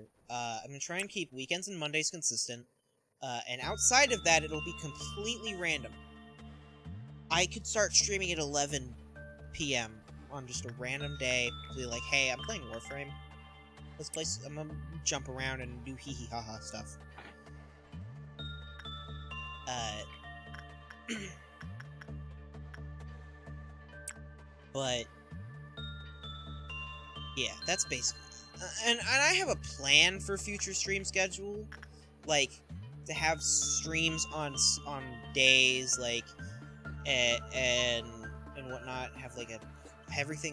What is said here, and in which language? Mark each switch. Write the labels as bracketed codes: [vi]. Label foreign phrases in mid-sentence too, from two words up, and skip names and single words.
[en] I'm gonna try and keep weekends and Mondays consistent, and outside of that, it'll be completely random. I could start streaming at 11 p.m. on just a random day, be like, hey, I'm playing Warframe. Let's play. I'm gonna jump around and do hee hee ha ha stuff. But yeah, that's basically. And I have a plan for future stream schedule, like to have streams on days like and whatnot, have like everything